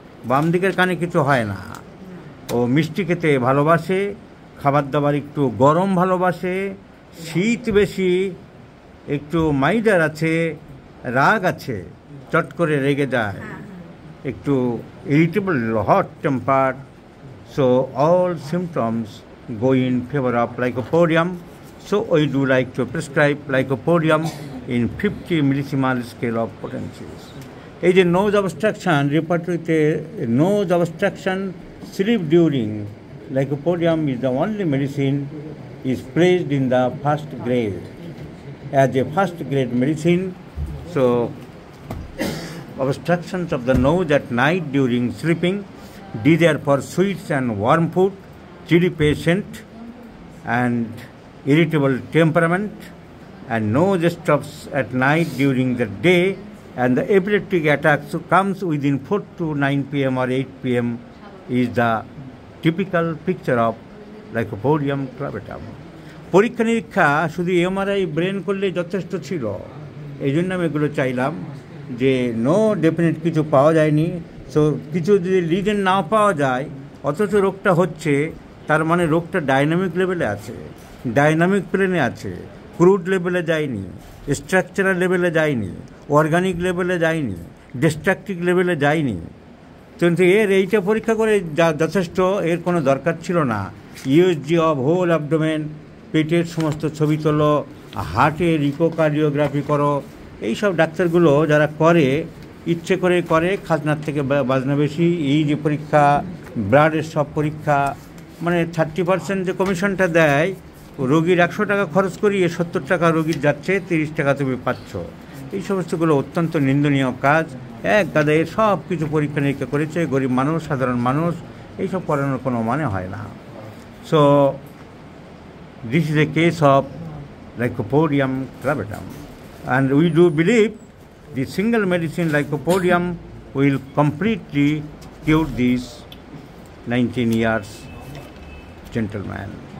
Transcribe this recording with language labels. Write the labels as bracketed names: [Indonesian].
[Bangla] বাম দিকের কানে কিছু হয় না। ও মিষ্টি খেতে ভালোবাসে, খাবার দাবার একটু গরম ভালোবাসে, শীত বেশি, একটু মাইডার আছে, রাগ আছে, চট করে রেগে যায়, একটু irritable, [English] Hot temper. So all symptoms go in favor of lycopodium. So we do like to prescribe lycopodium in 50 millisimal scale of potencies. [Bangla] এই যে [English] nose obstruction, repertory nose obstruction, sleep during, lycopodium is the only medicine is placed in the first grade as a first grade medicine. So obstructions of the nose at night during sleeping, desire for sweets and warm food, chilly patient and irritable temperament, and nose stops at night during the day, and the epileptic attacks comes within 4 to 9 p.m. or 8 p.m. is the typical picture of lycopodium clavatum. [Bangla] পরীক্ষা নিরীক্ষা শুধু MRI brain করলে যথেষ্ট ছিল। এই জন্য আমি এগুলো চাইলাম যে নো ডেফিনেট কিছু পাওয়া যায়নি। সো কিছু যদি রিজন না পাওয়া যায় অথচ রোগটা হচ্ছে, তার মানে রোগটা ডাইনামিক লেভেলে আছে, ডাইনামিক প্লেনে আছে, ক্রুড লেভেলে যায়নি, স্ট্রাকচারাল লেভেলে যায়নি, অর্গানিক লেভেলে যায়নি, ডিস্ট্রাকটিভ লেভেলে যায়নি। কিন্তু এইটা পরীক্ষা করে যথেষ্ট, এর কোনো দরকার ছিল না। [English] USG of whole abdomen, [Bangla] পেটের সমস্ত ছবি তোলো, হার্টের ইকোকার্ডিওগ্রাফি করো। এইসব ডাক্তারগুলো যারা করে ইচ্ছে করে করে, খাজনার থেকে বাজনা বেশি। এই যে পরীক্ষা, ব্লাডের সব পরীক্ষা, মানে 30% যে কমিশনটা দেয়, রোগীর 100 টাকা খরচ করিয়ে 70 টাকা রোগীর যাচ্ছে, 30 টাকা তুমি পাচ্ছ। এই সমস্তগুলো অত্যন্ত নিন্দনীয় কাজ। এক গাদায় সব কিছু পরীক্ষা নিরীক্ষা করেছে, গরিব মানুষ, সাধারণ মানুষ, এইসব করানোর কোনো মানে হয় না। [English] So this is a case of lycopodium clavatum, and we do believe the single medicine lycopodium will completely cure this 19 years gentleman.